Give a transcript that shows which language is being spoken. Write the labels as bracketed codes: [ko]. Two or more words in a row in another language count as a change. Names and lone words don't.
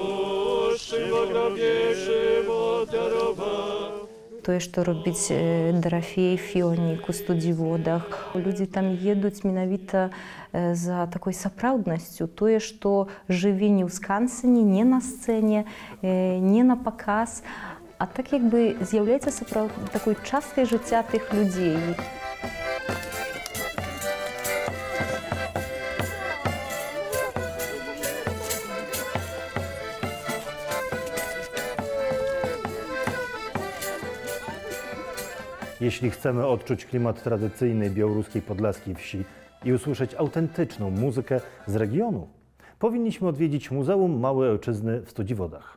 [be] Тое, што робіць Дарафей Фіонік у студзіводах. Людзі там едуць менавіта за такой сапраўднасцю. Тое, што жыве не ў скансене, не на сцэне, не на паказ, а так як бы з'яўляецца такой часткай жыцця тых людзей. [pl] Jeśli chcemy odczuć klimat tradycyjnej białoruskiej podlaskiej wsi i usłyszeć autentyczną muzykę z regionu, powinniśmy odwiedzić Muzeum Małej Ojczyzny w Studziwodach.